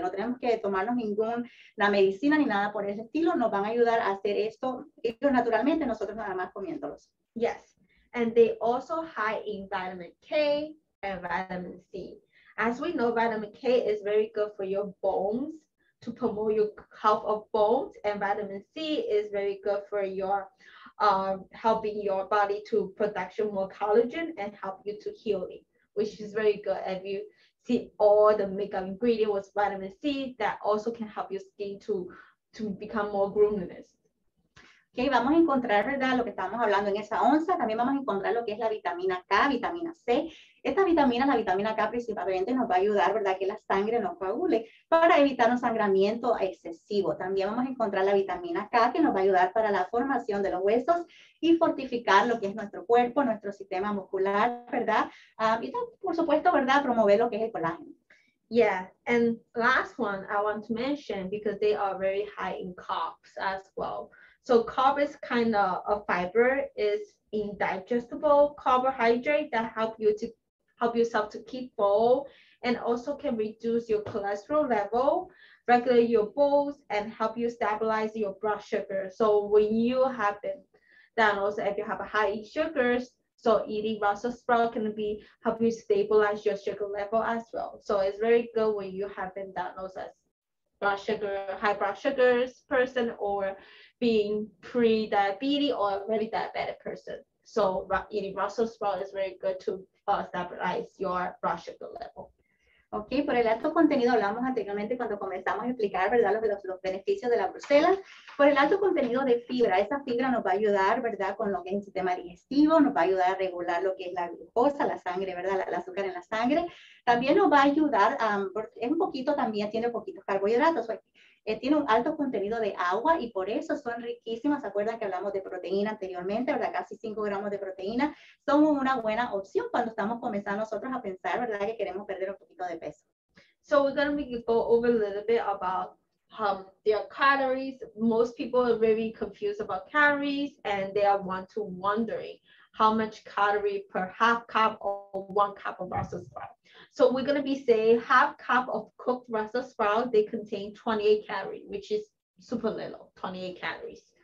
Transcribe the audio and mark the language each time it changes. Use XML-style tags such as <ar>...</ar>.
<es>No tenemos que tomarnos ninguna medicina ni nada por ese estilo. Nos van a ayudar a hacer esto ellos naturalmente, nosotros nada más comiéndolos.</es> <en>Yes, and they also high in vitamin K and vitamin C. As we know, vitamin K is very good for your bones, to promote your health of bones, and vitamin C is very good for your helping your body to production more collagen and help you to healing, which is very good. If you see all the makeup ingredient with vitamin C, that also can help your skin to become more luminous.</en> <es>Okay, vamos a encontrar, ¿verdad? Lo que estamos hablando en esa onza. También vamos a encontrar lo que es la vitamina K, vitamina C. Esta vitamina, la vitamina K principalmente nos va a ayudar, ¿verdad? Que la sangre no coagule para evitar un sangramiento excesivo. También vamos a encontrar la vitamina K que nos va a ayudar para la formación de los huesos y fortificar lo que es nuestro cuerpo, nuestro sistema muscular, ¿verdad? Y por supuesto, ¿verdad? Promover lo que es el colágeno.</es> <en>Yeah, and last one I want to mention because they are very high in carbs as well. So carb is kind of a fiber, is indigestible carbohydrate that help yourself to keep full and also can reduce your cholesterol level, regulate your bowels, and help you stabilize your blood sugar. So when you have been diagnosed, if you have a high sugars, so eating Brussels sprout can help you stabilize your sugar level as well. So it's very good when you have been diagnosed as high blood sugars person or being pre-diabetes or already diabetic person. So eating Brussels sprout is very good to stabilize your blood sugar level.</en> <es>Ok, por el alto contenido hablamos anteriormente cuando comenzamos a explicar, ¿verdad? Los beneficios de la Bruselas. Por el alto contenido de fibra, esa fibra nos va a ayudar, ¿verdad? Con lo que es el sistema digestivo, nos va a ayudar a regular lo que es la glucosa, la sangre, ¿verdad? El azúcar en la sangre. También nos va a ayudar, es un poquito también, tiene poquitos carbohidratos. Tiene un alto contenido de agua y por eso son riquísimas. ¿Se acuerdan que hablamos de proteína anteriormente, verdad? Casi 5 gramos de proteína. Son una buena opción cuando estamos comenzando nosotros a pensar, ¿verdad? Que queremos perder un poquito de peso.</es> <en>So we're going to go over a little bit about their calories. Most people are very confused about calories and they are wondering how much calorie per half cup or 1 cup of Brussels sprout. So we're going to be saying half cup of cooked Brussels sprout, they contain 28 calories, which is super little, 28 calories.</en>